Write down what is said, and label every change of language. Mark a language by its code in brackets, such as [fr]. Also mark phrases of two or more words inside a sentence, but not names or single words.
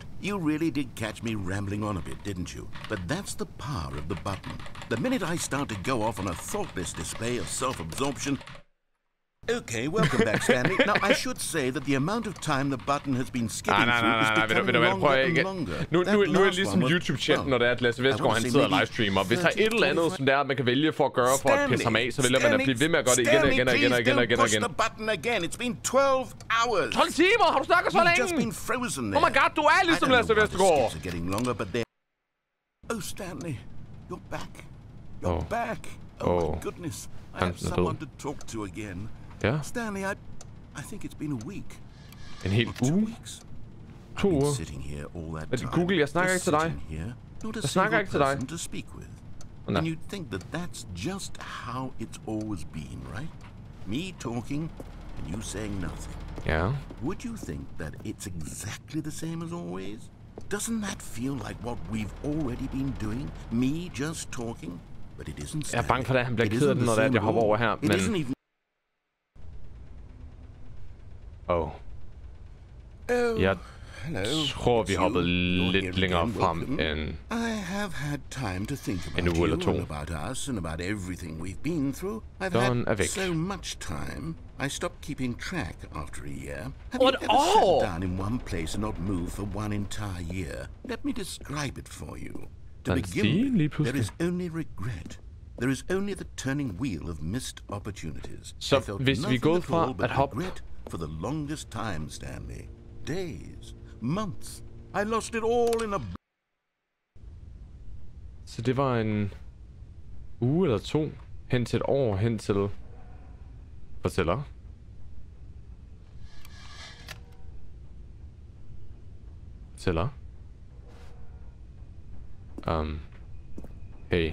[en] You really did catch me rambling on a bit, didn't you? But that's the power of the button. The minute I start to go off on a thoughtless display of self-absorption... Okay, welcome back, Stanley. Now, I should say that the amount of time the button has been skipping through is becoming longer and longer. [da] Nu er det ligesom YouTube-chatten, når det er, at Lasse Vestgaard, han sidder og livestreamer. Hvis der er et eller andet, som det er, man kan vælge for at gøre for at pisse ham af, så vælger man at blive ved med at gøre det igen og igen og igen og igen og igen og igen. 12 timer! Har du snakket så længe? [en] Oh my god, [da] du er ligesom Lasse Vestgaard! [en] Oh, Stanley, you're back. You're back. Oh my goodness. I have someone to talk to again. [da] Ja. [en] Stanley, I think it's been a week. [da] En hel uge? 2 uger? Men Google, jeg snakker ikke til dig. Jeg snakker ikke til dig. [en] And you'd think that that's just how it's always been, right? Me talking and you saying nothing. Yeah. Would you think that it's exactly the same as always? Doesn't that feel like what we've already been doing? Me just talking? But it isn't. [da] Jeg er bange for, at han bliver ked af den, når det er, at jeg hopper over her, men... Jeg tror, vi hoppede lidt længere frem end en uge eller 2. Don er væk. [en] I stopped keeping track after a year. Have you ever sat down in one place and not moved for one entire year? Let me describe it for you. To begin with, there is only regret. There is only the turning wheel of missed opportunities. [da] Så hvis vi er gået fra at hoppe [en] for the longest time, Stanley. Days, months. I lost it all in a... [da] Så det var en uge eller 2 hen til et år hen til fortæller. Fortæller. [en] Hey.